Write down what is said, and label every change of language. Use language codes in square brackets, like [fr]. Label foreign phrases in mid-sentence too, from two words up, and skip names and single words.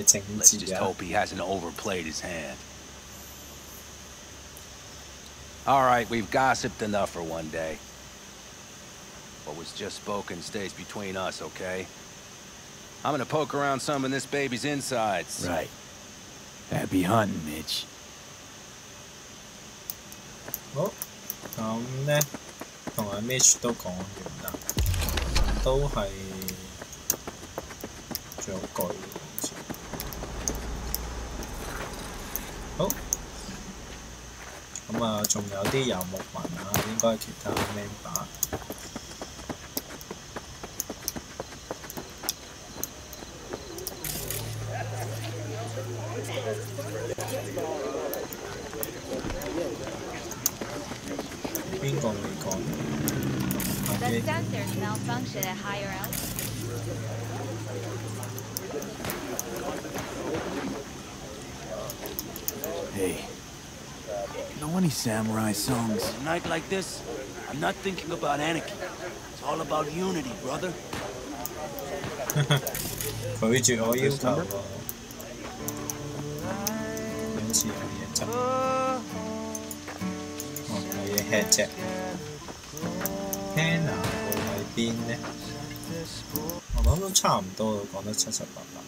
[en] Let's just hope he hasn't overplayed his hand. All right, we've gossiped enough for one day. What was just spoken stays between us, okay? I'm gonna poke around some of this baby's insides. Right. Happy hunting, Mitch. [yue] 好，咁咧，同阿 Mitch 都講完啦，都係仲有句好似。好，咁啊，仲有啲遊牧民啊，應該係其他 member。邊個未講？ [en] The sensors malfunction at higher altitude. Hey, you know any samurai songs? A night like this, I'm not thinking about anarchy. It's all about unity, brother. [yue] 拒絕我要求喎，好似有嘢執。冇嘢吃啫。Hannah 會喺邊呢？我諗都差唔多啦，講得七七八八。